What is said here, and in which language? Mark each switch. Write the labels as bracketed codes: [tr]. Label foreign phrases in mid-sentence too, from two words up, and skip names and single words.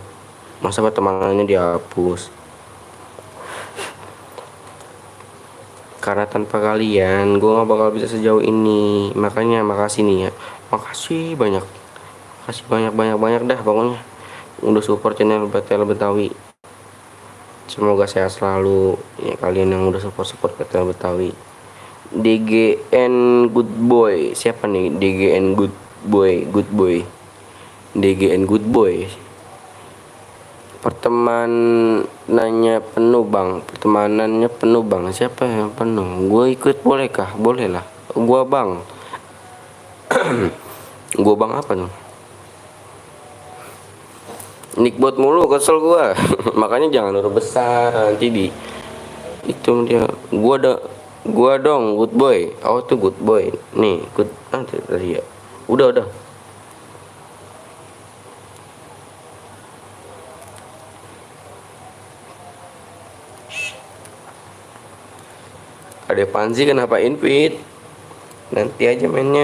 [id] Masa pertemanannya dihapus? Karena tanpa kalian gue gak bakal bisa sejauh ini. Makanya makasih nih ya, makasih banyak dah pokoknya udah [en] support channel [id] PTL Betawi. Semoga sehat selalu ya kalian yang udah support PTL Betawi. DGN Good Boy, siapa nih? DGN Good Boy. DGN Good Boy. Pertemanannya penuh bang, siapa yang penuh? Gue ikut boleh kah? Boleh lah. Gue bang. Gue bang apa tuh? Nickbot mulu kesel gua. Makanya jangan huruf besar nanti di itu dia. Gua dong good boy. Oh tuh good boy. Nih, good tadi ya. Udah. Ada Panzi kenapa invite? Nanti aja mainnya.